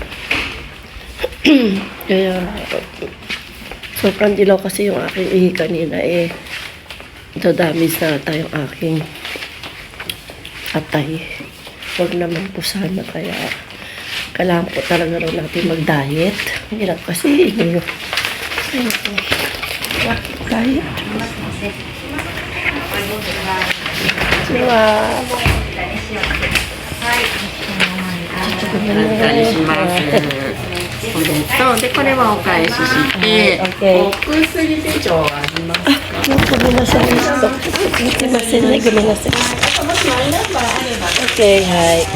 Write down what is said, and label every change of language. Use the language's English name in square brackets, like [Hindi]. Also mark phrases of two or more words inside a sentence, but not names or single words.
[Filipino] Kaya sobrang dilaw kasi yung aking ihi kanina dadamage na tayong aking atay. Huwag naman po sana, kaya kailangan po talaga raw natin mag-diet. Hirap kasi diet. So, [Japanese] これはお返しして、お薬手帳ありますか？ごめんなさい。すいませんね。ごめんなさい。Okay, はい。